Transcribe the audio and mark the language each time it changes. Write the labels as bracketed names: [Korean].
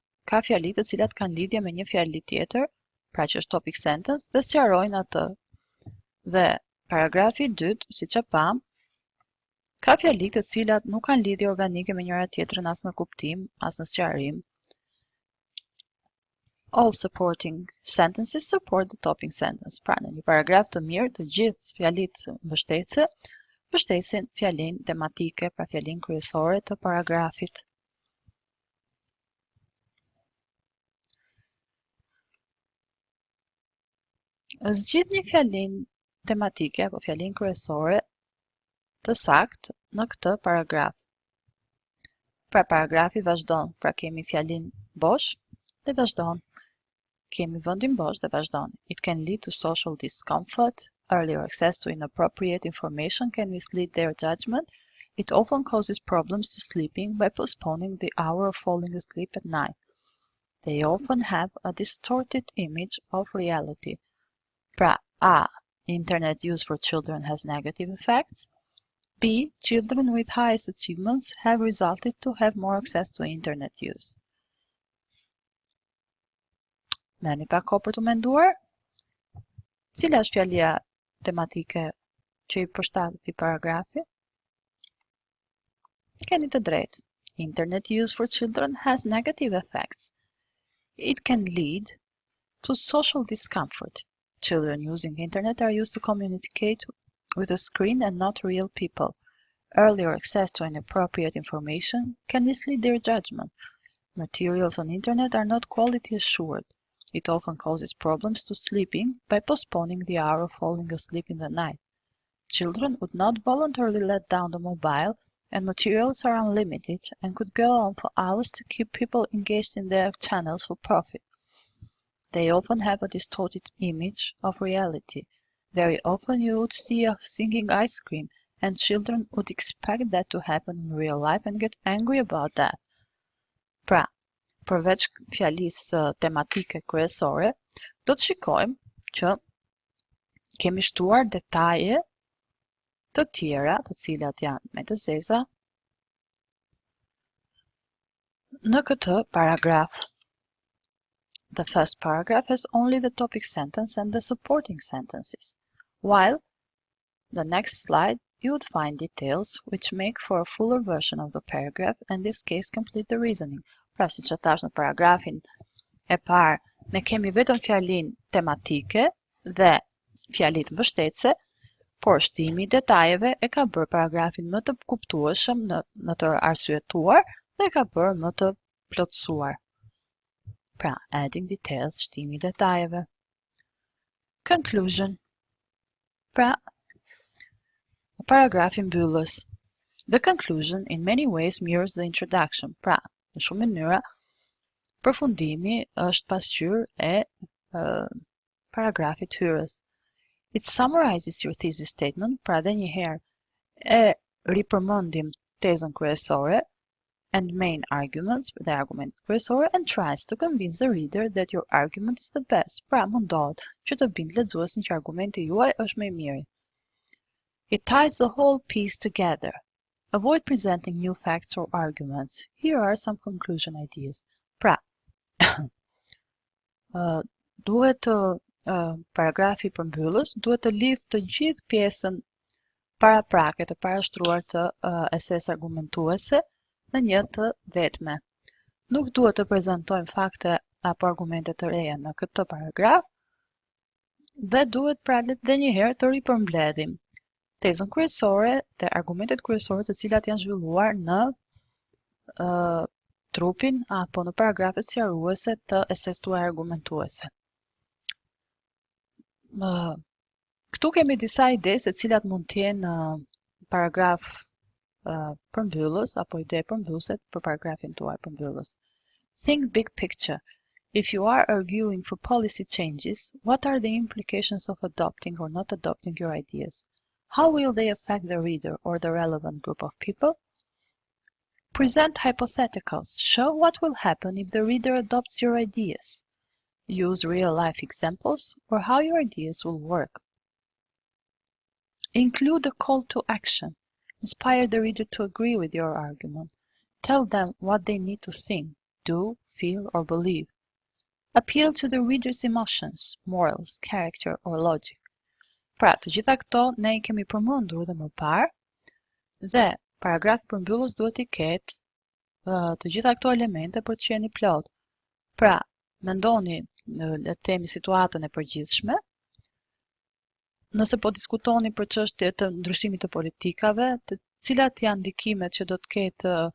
[Albanian] ka fjali të cilat kanë lidhje me një fjali tjetër, pra që është topic sentence, dhe sqarojnë atë. Dhe paragrafi 2, siç e pam, ka fjali të cilat nuk kanë lidhje organike me njëra tjetrën as në kuptim, as në sqarim. [English] All supporting sentences support the topic sentence. [Albanian] Pra, në një paragraf të mirë, të gjithë fjalit mbështetëse mbështesin fjalin tematike, pra fjalin kryesore të paragrafit. Zgjidhni fjalin tematike apo fjalin kryesore të saktë në këtë paragraf. Pra paragrafi vazhdon, pra kemi fjalin bosh dhe vazhdon. Kemi vendin bosh dhe vazhdon. [English] It can lead to social discomfort. Earlier access to inappropriate information can mislead their judgment. It often causes problems to sleeping by postponing the hour of falling asleep at night. They often have a distorted image of reality. [Albanian] Pra, [English] A. Internet use for children has negative effects. B. Children with highest achievements have resulted to have more access to internet use. [Albanian] Merrni pak kohë për të menduar. Cila është fjalia tematike që i përshtatet këtij paragrafi? Keni të drejtë. [English] Internet use for children has negative effects. It can lead to social discomfort. Children using internet are used to communicate with a screen and not real people. Earlier access to inappropriate information can mislead their judgment. Materials on internet are not quality assured. It often causes problems to sleeping by postponing the hour of falling asleep in the night. Children would not voluntarily let down the mobile, and materials are unlimited and could go on for hours to keep people engaged in their channels for profit. They often have a distorted image of reality. Very often you would see a singing ice cream, and children would expect that to happen in real life and get angry about that. [Albanian] Pra, përveç fjalisë tematike kryesore, do të shikojmë që kemi shtuar detaje të tjera, të cilat janë me të zeza, në këtë paragraf. [English] The first paragraph has only the topic sentence and the supporting sentences, while the next slide you would find details which make for a fuller version of the paragraph and in this case complete the reasoning. [Albanian] Pra, siç e thash në paragrafin e parë, ne kemi vetëm fjalin tematike dhe fjalit mbështetëse, por shtimi i detajeve e ka bërë paragrafin më të kuptueshëm, më të arsyetuar dhe e ka bërë më të plotësuar. Pra, [English] adding details, [Albanian] shtimi i detajeve. [English] Conclusion. [Albanian] Pra, paragrafi mbyllës. [English] The conclusion in many ways mirrors the introduction. [Albanian] Pra, në shumë mënyra, përfundimi është pasqyrë e paragrafit hyrës. [English] It summarizes your thesis statement, [Albanian] pra dhe një herë e ripërmendim tezën kryesore [English] and main arguments, [Albanian] dhe argumentet kryesore, [English] and tries to convince the reader that your argument is the best. [Albanian] Pra, mundohet që të bindë lexuesin që argumenti juaj është më i miri. [English] It ties the whole piece together. Avoid presenting new facts or arguments. Here are some conclusion ideas. [Albanian] Pra, duhet paragrafi përmbyllës duhet të lidh të gjithë pjesën paraprake të parashtruar të esese argumentuese në një të vetme. Nuk duhet të prezantojmë fakte apo argumente të reja në këtë paragraf dhe duhet pra dhe një herë të ripërmbledhim tezën kryesore dhe argumentet kryesore të cilat janë zhvilluar në trupin apo në paragrafet sqaruese të eses tuaj argumentuese. Këtu kemi disa ide se cilat mund të jenë paragraf përmbyllës apo ide përmbylluese për paragrafin tuaj përmbyllës. [English] Think big picture. If you are arguing for policy changes, what are the implications of adopting or not adopting your ideas? How will they affect the reader or the relevant group of people? Present hypotheticals. Show what will happen if the reader adopts your ideas. Use real-life examples or how your ideas will work. Include a call to action. Inspire the reader to agree with your argument. Tell them what they need to think, do, feel or believe. Appeal to the reader's emotions, morals, character or logic. [Albanian] Pra, të gjitha këto ne I kemi përmendur dhe më parë, dhe paragrafi përmbyllës duhet I ketë të gjitha këto elemente për të qenë I plot. Pra, mendoni le të themi situatën e përgjithshme, nëse po diskutoni për çështje të ndryshimit të politikave, të cilat janë ndikimet që do të ketë